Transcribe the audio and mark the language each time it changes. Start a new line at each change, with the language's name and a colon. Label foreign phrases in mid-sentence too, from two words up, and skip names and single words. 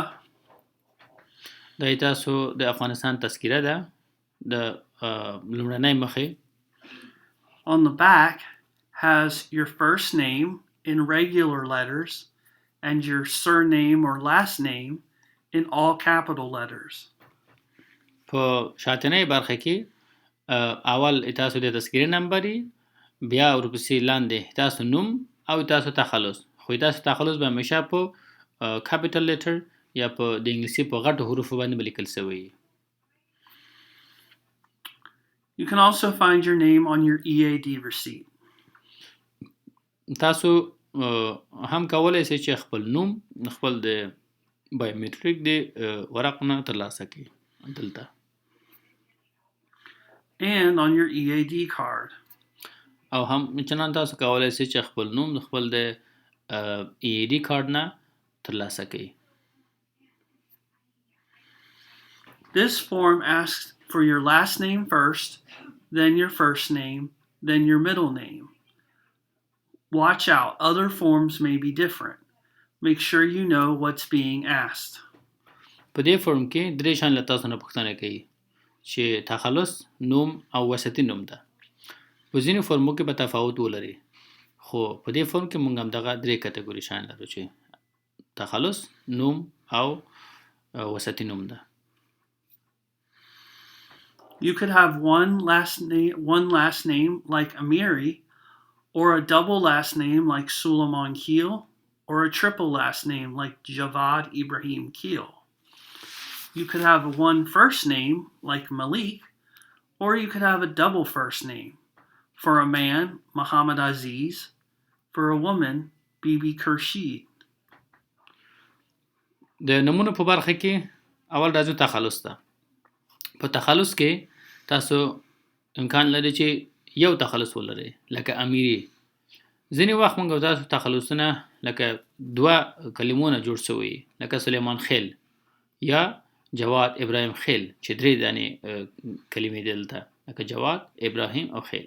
Pashto: دا تاسو د افغانستان تذکره ده د لومړنۍ مخې.
English: on the back has your first name in regular letters and your surname or last name in all capital letters.
Pashto: په شاتنۍ برخه کې اول تاسو د تذکره نمبر، بیا ورپسې لاندې تاسو نوم او تاسو تخلص. خو تاسو تخلص به همیشه په
English: capital letter
Pashto: یا په د انګلیسي په غټو حروفو باندې لیکل شوی.
English: You can also find your name on your EAD receipt.
Pashto: تاسو هم کولای شئ چې خپل نوم خپل د بایومټریک د ورقونه ترلاسه کړئ دلته.
English: And on your EAD card.
Pashto: او هم چنان تاسو کولای شئ چې خپل نوم خپل د EAD کارت نه ترلاسه کړئ.
English: This form asks for your last name first, then your first name, then your middle name. Watch out, other forms may be different. Make sure you know what's being asked.
Pashto: په دې فورم کې درې شان له تاسو نه پوښتنه کوي چې تخلص، نوم او وسطي نوم ده. په ځینو فورمو کې به تفاوت ولري، خو په دې فورم کې موږ هم دغه درې کټګوري شان لرو چې تخلص، نوم او وسطي نوم ده.
English: You could have one last name like Amiri, or a double last name like Suleiman Keel, or a triple last name like Javad Ibrahim Keel. You could have one first name like Malik, or you could have a double first name. For a man, Muhammad Aziz. For a woman, Bibi Khurshid.
Pashto: د نمونه په برخه کې اول راځو تخلص ته. په تخلص کې تاسو امکان لري چې یو تخلص ولرئ، لکه امیری. ځینې وخت موږ تاسو تخلصونه لکه دوه کلمونه جوړ شوي، لکه سلیمان خیل یا جواد ابراهیم خیل، چې درې دانې کلمې دلته لکه جواد، ابراهیم او خیل.